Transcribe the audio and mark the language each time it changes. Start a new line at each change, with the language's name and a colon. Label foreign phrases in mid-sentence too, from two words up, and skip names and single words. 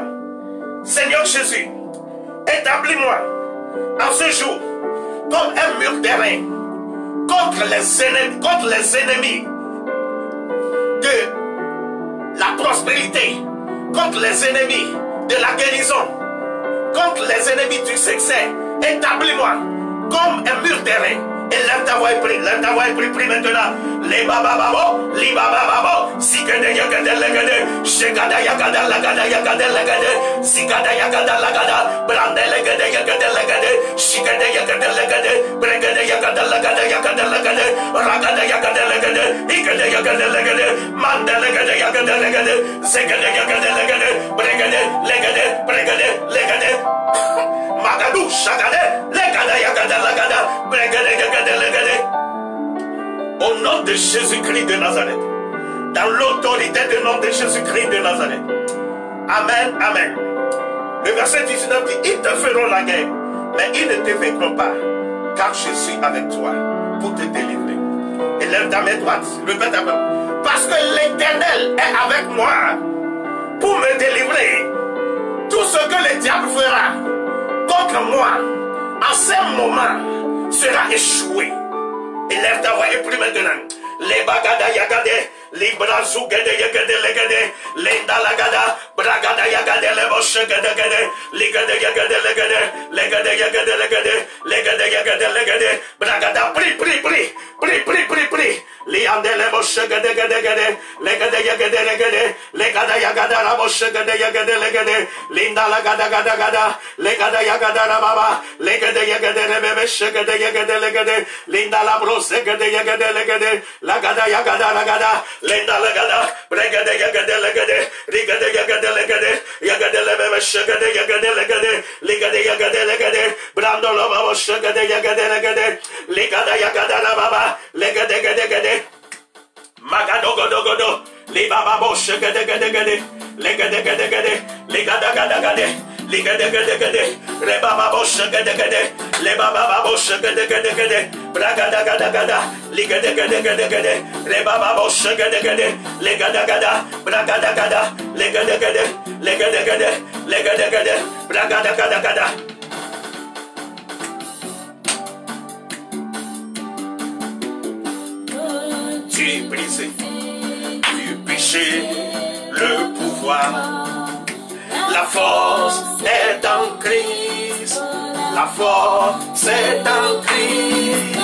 French: Seigneur Jésus, établis-moi en ce jour comme un mur d'airain contre les ennemis de la prospérité, contre les ennemis de la guérison, contre les ennemis du succès. Établis-moi comme un mur d'airain. Et lève ta voix et prie, lève ta voix et prie, prie maintenant. Les babababo, les babababo, zigada yagada lagada, shegada yagada lagada yagada lagada, zigada yagada lagada, brande lagada yagada lagada, shigada yagada lagada, bregada yagada lagada yagada lagada, ragada yagada lagada, igada yagada lagada, manda lagada yagada lagada, zigada yagada lagada, bregada lagada, bregada lagada, magadu shagada, lagada yagada lagada, bregada yagada. Au nom de Jésus-Christ de Nazareth, dans l'autorité du nom de Jésus-Christ de Nazareth. Amen, amen. Le verset 19 dit, ils te feront la guerre, mais ils ne te vaincront pas, car je suis avec toi pour te délivrer. Élève ta main droite, répète ta main. Parce que l'Éternel est avec moi pour me délivrer. Tout ce que le diable fera contre moi, en ce moment, sera échoué. Élève ta voix et prie maintenant. Les bagada yagade, les brazou gade yagade legade, lenda lagada, bragada yagade le boche gade gade, legade yagade legade, legade yagade legade, legade yagade legade, bragada pri pri pri, pri pri pri pri, liande le boche gade gade gade, legade yagade legade, legada yagada la boche gade yagade legade, linda lagada gada gada, legada yagada la baba, legade yagade le bebe gade yagade legade, linda la brose gade yagade legade. Lagada yagada lagada, lenda lagada, bregada yagada legade, rigada yagada legade, yagada lebebe shagada yagada legade, ligada yagada legade, brando loba shagada yagada legade, ligada yagada la baba, legade gade gade, magado godo godo, libaba bo shagada gade gade, legade gade gade, ligada gada gade. Ligade gade gade, rebaba bosh gade gade, lebaba bosh gade gade gade, bragada gada gada, ligade gade gade gade, rebaba bosh gade gade, legada gada, bragada gada, legade gade, legade gade, legade gade, bragada gada gada. Tu brisé, tu péché, le pouvoir. La force est en Christ, la force est en Christ.